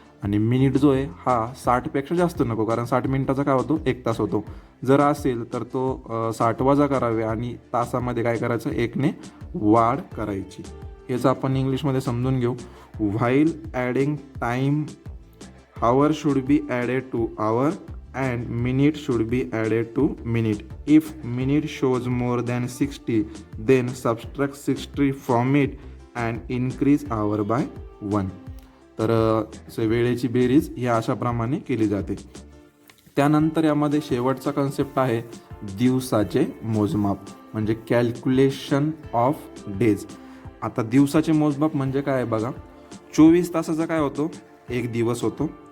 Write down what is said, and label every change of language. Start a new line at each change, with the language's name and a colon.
Marathi: आणि मिनिट जो आहे हा 60 पेक्षा जास्त नको, कारण 60 मिनिटाचा काय होतो, 1 तास होतो। जर असेल तर तो 60 वजा करावे आणि तासामध्ये काय करायचं, 1 ने वाढ करायची। हेच आपण इंग्लिशमध्ये समजून घेऊ।
English: While adding time hour should be added to hour and minute should be added to minute. If minute shows more than 60, then subtract 60 from it and increase hour by 1.
Marathi: तर वेळेची बेरीज या अशा प्रमाणे केली जाते. त्यानंतर यामध्ये शेवटचा कन्सेप्ट आहे दिवसाचे मोजमाप, म्हणजे
English: Calculation of days.
Marathi: आता दिवसाचे मोजमाप म्हणजे काय आहे बघा. 24 तासाचा काय होतो, एक दिवस होतो.